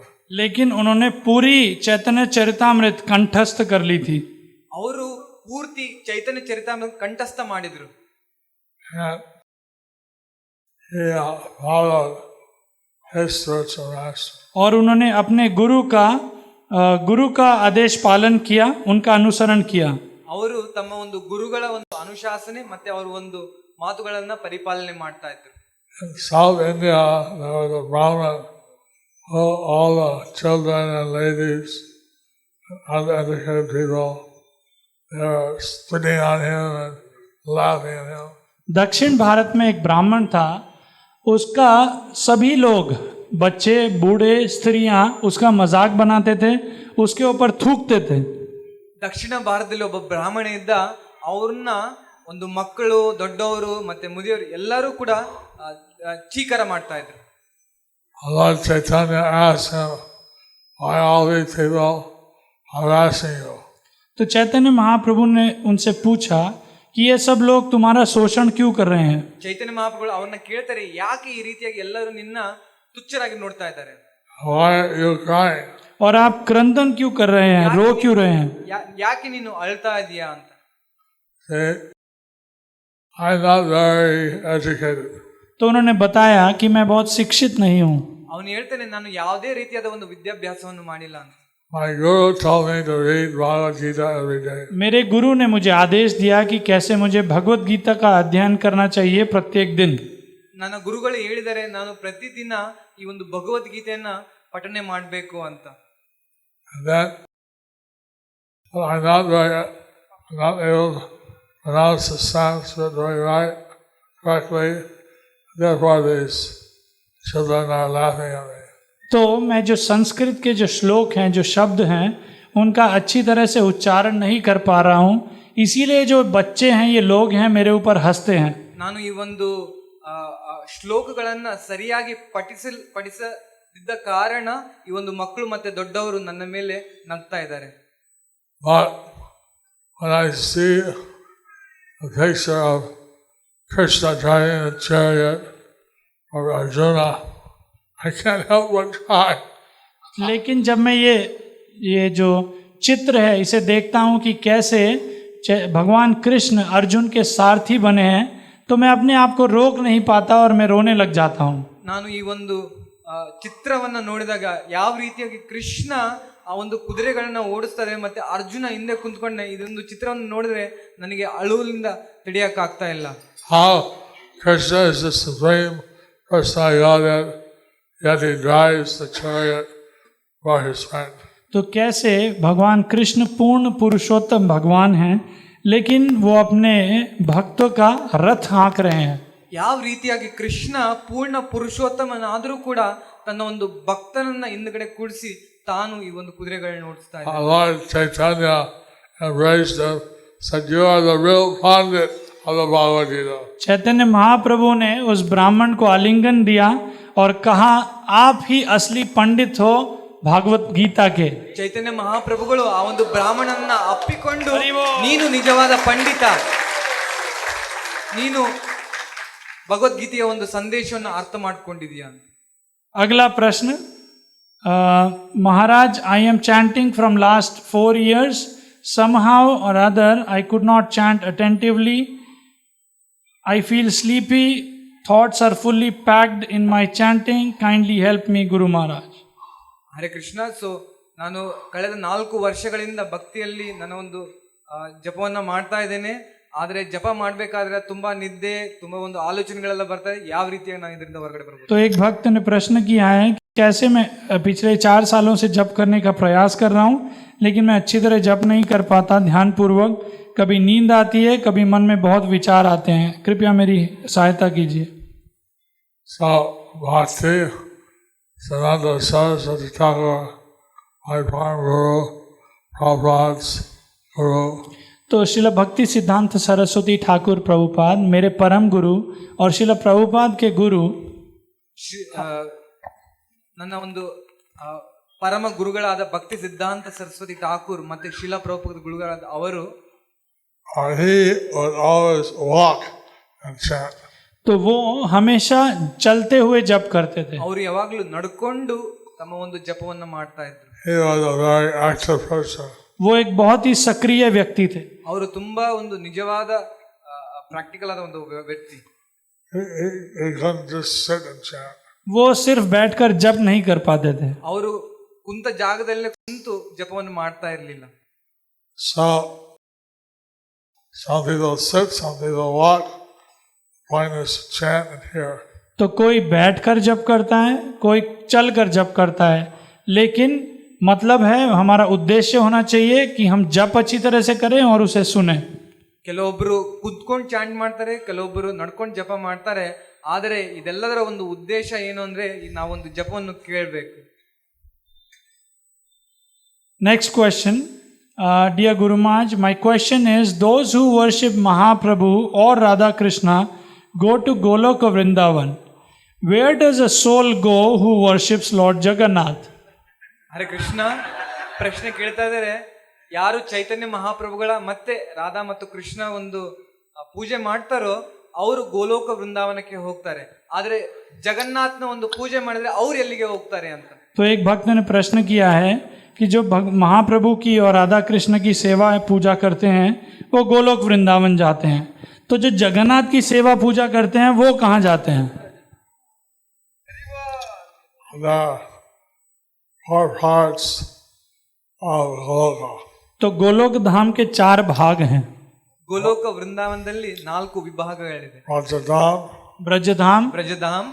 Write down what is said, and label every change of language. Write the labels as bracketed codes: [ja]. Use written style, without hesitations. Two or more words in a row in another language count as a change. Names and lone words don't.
[hi] लेकिन उन्होंने पूरी चैतन्य चरितामृत कंठस्थ कर ली थी. [kn] ಅವರು ಪೂರ್ತಿ ಚೈತನ್ಯ ಚರಿತಾಮೃತ ಕಂಠಸ್ಥ ಮಾಡಿದ್ರು. [en] And he followed his spiritual master. [hi] और उन्होंने अपने गुरु का आदेश पालन किया, उनका अनुसरण किया. [kn] ಅವರು ತಮ್ಮ ಒಂದು ಗುರುಗಳ ಒಂದು ಅನುಶಾಸನೆ ಮತ್ತೆ ಅವರು ಒಂದು ಮಾತುಗಳನ್ನ ಪರಿಪಾಲನೆ ಮಾಡ್ತಾ ಇದ್ರು. [en] In South India, there was a Brahmin who all the children and ladies and uneducated people, they were spitting on him and laughing at him. [hi] दक्षिण भारत में एक ब्राह्मण था, उसका सभी लोग, बच्चे बूढ़े स्त्रियां उसका मजाक बनाते थे, उसके ऊपर थूकते थे. [kn] ದಕ್ಷಿಣ ಭಾರತದಲ್ಲಿ ಒಬ್ಬ ಬ್ರಾಹ್ಮಣ ಇದ್ದ, ಅವ್ರನ್ನ ಒಂದು ಮಕ್ಕಳು, ದೊಡ್ಡವರು ಮತ್ತೆ ಮುದಿಯವರು ಎಲ್ಲರೂ ಕೂಡ ಚೀಕಾರ ಮಾಡ್ತಾ ಇದ್ರು. [en] Lord Chaitanya asked him, why all these people harassing you? [hi] तो चैतन्य महाप्रभु ने उनसे पूछा कि ये सब लोग तुम्हारा शोषण क्यों कर रहे हैं. [kn] ಚೈತನ್ಯ ಮಹಾಪ್ರಭುಗಳು ಅವ್ರನ್ನ ಕೇಳ್ತಾರೆ, ಯಾಕೆ ಈ ರೀತಿಯಾಗಿ ಎಲ್ಲರೂ ನಿನ್ನ ತುಚ್ಛರಾಗಿ ನೋಡ್ತಾ ಇದ್ದಾರೆ, [en] Why are you crying? [hi] और आप क्रंदन क्यों कर रहे हैं, रो क्यों रहे हैं. [kn] ಯಾಕೆ ನೀನು ಅಳ್ತಾ ಇದೀಯಾ ಅಂತ. [en] See, I'm not very educated. [hi] तो उन्होंने बताया कि मैं बहुत शिक्षित नहीं हूँ. [kn] ಅವನು ಹೇಳ್ತಾನೆ, ನಾನು ಯಾವುದೇ ರೀತಿಯಾದ ಒಂದು ವಿದ್ಯಾಭ್ಯಾಸವನ್ನು ಮಾಡಿಲ್ಲ ಅಂತ. [en] My guru told me to read Bhagavad Gita every day. [hi] मेरे गुरु ने मुझे आदेश दिया कि कैसे मुझे भगवत गीता का अध्ययन करना चाहिए प्रत्येक दिन. [kn] ನನ್ನ ಗುರುಗಳು ಹೇಳಿದರೆ ನಾನು ಪ್ರತಿದಿನ ಈ ಒಂದು ಭಗವದ್ಗೀತೆಯನ್ನ ಪಠನೆ ಮಾಡಬೇಕು ಅಂತ. [en] And then I'm not able to pronounce the Sanskrit very correctly. Therefore, these children are laughing at me. [hi] तो मैं जो संस्कृत के जो श्लोक हैं, जो शब्द हैं, उनका अच्छी तरह से उच्चारण नहीं कर पा रहा हूँ, इसीलिए जो बच्चे हैं, ये लोग हैं, मेरे ऊपर हंसते हैं. [kn] ನಾನು ಈ ಒಂದು ಶ್ಲೋಕಗಳನ್ನ ಸರಿಯಾಗಿ ಪಠಿಸದಿದ್ದ ಕಾರಣ ಈ ಒಂದು ಮಕ್ಕಳು ಮತ್ತೆ ದೊಡ್ಡವರು ನನ್ನ ಮೇಲೆ ನಗ್ತಾ ಇದ್ದಾರೆ. [en] But when I see a picture of Krishna driving a chariot or Arjuna, I can't help but cry. [hi] लेकिन जब मैं ये जो चित्र है इसे देखता हूँ कि कैसे भगवान कृष्ण अर्जुन के सारथी बने हैं, तो मैं अपने आप को रोक नहीं पाता और मैं रोने लग जाता हूँ. [kn] ನಾನು ಈ ಒಂದು ಚಿತ್ರವನ್ನ ನೋಡಿದಾಗ ಯಾವ ರೀತಿಯಾಗಿ ಕೃಷ್ಣ ಆ ಒಂದು ಕುದುರೆಗಳನ್ನ ಓಡಿಸ್ತಾರೆ ಮತ್ತೆ ಅರ್ಜುನ ಹಿಂದೆ ಕುಂತ್ಕೊಂಡೆ ಇದೊಂದು ಚಿತ್ರವನ್ನು ನೋಡಿದ್ರೆ ನನಗೆ ಅಳುವಿನಿಂದ ತಡೆಯಕ್ಕಾಗ್ತಾ ಇಲ್ಲ. [en] How Krishna is the supreme personality, yet he drives the chariot for his friend. [hi] तो कैसे भगवान कृष्ण पूर्ण पुरुषोत्तम भगवान हैं, लेकिन वो अपने भक्तों का रथ हाँक रहे हैं. [kn] ಯಾವ ರೀತಿಯಾಗಿ ಕೃಷ್ಣ ಪೂರ್ಣ ಪುರುಷೋತ್ತಮನಾದರೂ ಕೂಡ ತನ್ನ ಒಂದು ಭಕ್ತನನ್ನ ಹಿಂದ್ಗಡೆ ಕೂಡಿಸಿ ತಾನು ಈ ಒಂದು ಕುದುರೆಗಳನ್ನ ಓಡಿಸ್ತಾ ಇದ್ದಾನೆ. [en] Lord Chaitanya embraced him, said, "You are the real Pandit of the Bhagavad Gita." [hi] चैतन्य महाप्रभु ने उस ब्राह्मण को आलिंगन दिया और कहा, आप ही असली पंडित हो भागवत गीता के. [kn] ಚೈತನ್ಯ ಮಹಾಪ್ರಭುಗಳು ಆ ಒಂದು ಬ್ರಾಹ್ಮಣನ್ನ ಅಪ್ಪಿಕೊಂಡು ನೀನು ನಿಜವಾದ ಪಂಡಿತ, ನೀನು ಭಗವದ್ಗೀತೆಯ ಒಂದು ಸಂದೇಶವನ್ನು ಅರ್ಥ ಮಾಡ್ಕೊಂಡಿದೀಯ. [hi] अगला प्रश्न. महाराज, [en] I am chanting from last 4 years. Somehow or other I could not chant attentively. I feel sleepy. Thoughts are fully packed in my chanting. Kindly help me, Guru Maharaj. [kn] ಹರೇ ಕೃಷ್ಣ. ಸೊ ನಾನು ಕಳೆದ 4 ವರ್ಷಗಳಿಂದ ಭಕ್ತಿಯಲ್ಲಿ ನನ್ನ ಒಂದು ಜಪವನ್ನ ಮಾಡ್ತಾ ಇದ್ದೇನೆ. ಆದರೆ ಜಪ ಮಾಡಬೇಕಾದ್ರೆ ತುಂಬಾ ನಿದ್ದೆ, ತುಂಬಾ ಒಂದು ಆಲೋಚನೆಗಳೆಲ್ಲ ಬರ್ತದೆ. ಯಾವ ರೀತಿಯಾಗಿ ನಾನು ಇದರಿಂದ ಹೊರಗಡೆ ಬರಬಹುದು? [hi] तो एक भक्त ने प्रश्न किया है कि कैसे मैं पिछले 4 सालों से जप करने का प्रयास कर रहा हूँ, लेकिन मैं अच्छी तरह जप नहीं कर पाता ध्यान पूर्वक. कभी नींद आती है, कभी मन में बहुत विचार आते हैं. कृपया मेरी सहायता कीजिए. [en] So, Bhakti Siddhanta Saraswati Thakur, my Parama Guru, Prabhupada's Guru. [hi] तो शिला भक्ति सिद्धांत सरस्वती ठाकुर प्रभुपाद मेरे परम गुरु और शिला प्रभुपाद के गुरु [kn] ನನ್ನ ಒಂದು ಪರಮ ಗುರುಗಳಾದ ಭಕ್ತಿ ಸಿದ್ಧಾಂತ ಸರಸ್ವತಿ ಠಾಕೂರ್ ಮತ್ತೆ ಶಿಲಾ ಪ್ರಭುಪಾದ ಗುರುಗಳಾದ ಅವರು [en] He would always walk and chant. [hi] तो वो हमेशा चलते हुए जप करते थे. [kn] ಅವರು ಯಾವಾಗಲೂ ನಡ್ಕೊಂಡು ತಮ್ಮ ಒಂದು ಜಪವನ್ನ ಮಾಡ್ತಾ ಇದ್ರು. [en] He was a very active person. [hi] वो एक बहुत ही सक्रिय व्यक्ति थे. [kn] ಅವರು ತುಂಬಾ ಒಂದು ನಿಜವಾದ ಪ್ರಾಕ್ಟಿಕಲ್ ಆದ ಒಂದು ವ್ಯಕ್ತಿ. [en] He couldn't just sit and chant. [hi] वो सिर्फ बैठकर जप नहीं कर पाते थे. [kn] ಅವರು ಕುಂತ ಜಾಗದಲ್ಲೇ ಕುಂತು ಜಪವನ್ನು ಮಾಡ್ತಾ ಇರಲಿಲ್ಲ. [en] So, some people sit, some people walk. Point is to chant and hear. [hi] तो कोई बैठकर जप करता है, कोई चलकर जप करता है, लेकिन मतलब है हमारा उद्देश्य होना चाहिए कि हम जप अच्छी तरह से करें और उसे सुने. [kn] ಕೆಲವೊಬ್ರು ಕುತ್ಕೊಂಡು ಚಾಂಟ್ ಮಾಡ್ತಾರೆ, ಕೆಲವೊಬ್ರು ನಡ್ಕೊಂಡು ಜಪ ಮಾಡ್ತಾರೆ. ಆದರೆ ಇದೆಲ್ಲದರ ಒಂದು ಉದ್ದೇಶ ಏನು ಅಂದ್ರೆ ನಾವೊಂದು ಜಪವನ್ನು ಕೇಳಬೇಕು. [en] Next question. Dear Guru Maharaj, my question is, those who worship Mahaprabhu or Radha Krishna go to Goloka Vrindavan. Where does a soul go who worships Lord Jagannath? [kn] ಹರೇ ಕೃಷ್ಣ. ಪ್ರಶ್ನೆ ಕೇಳ್ತಾ ಇದ್ದಾರೆ, ಯಾರು ಚೈತನ್ಯ ಮಹಾಪ್ರಭುಗಳ ಮತ್ತೆ ರಾಧಾ ಮತ್ತು ಕೃಷ್ಣ ಒಂದು ಪೂಜೆ ಮಾಡ್ತಾರೋ ಅವರು ಗೋಲೋಕ ವೃಂದಾವನಕ್ಕೆ ಹೋಗ್ತಾರೆ, ಆದ್ರೆ ಜಗನ್ನಾಥನ ಒಂದು ಪೂಜೆ ಮಾಡಿದ್ರೆ ಅವ್ರು ಎಲ್ಲಿಗೆ ಹೋಗ್ತಾರೆ ಅಂತ. [hi] तो एक भक्त ने प्रश्न किया है कि जो महाप्रभु की और राधा कृष्ण की सेवा पूजा करते हैं वो गोलोक वृंदावन जाते हैं, तो जो जगन्नाथ की सेवा पूजा करते हैं वो कहाँ जाते हैं? [en] The 4 parts of Goloka. [hi] तो गोलोक धाम के 4 भाग हैं. [kn] ಗೋಲೋಕ ವೃಂದಾವನದಲ್ಲಿ 4 ವಿಭಾಗಗಳಿದೆ. [en] Vajradham, [hi] ब्रजधाम, [kn] ಬ್ರಜಧಾಮ್,